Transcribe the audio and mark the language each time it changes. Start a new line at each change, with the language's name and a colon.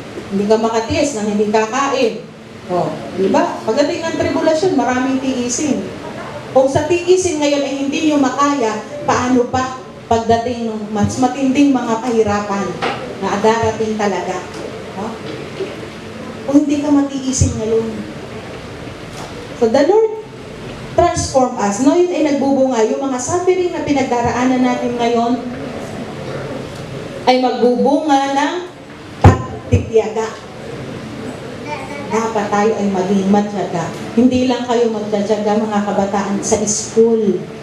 Filipino: Hindi ka makatiis nang hindi kakain. Diba? Pagdating ng tribulasyon, maraming tiisin. Kung sa tiisin ngayon ay hindi nyo makaya, paano pa pagdating ng mas matinding mga kahirapan na darating talaga? Kung hindi ka matiisin ngayon.
English: So the Lord transform us.
Filipino: Yun ay nagbubunga. Yung mga suffering na pinagdaraanan natin ngayon ay magbubunga ng pagtitiyaga. Dapat tayo ay maging matyaga. Hindi lang kayo magtyaga mga kabataan sa school.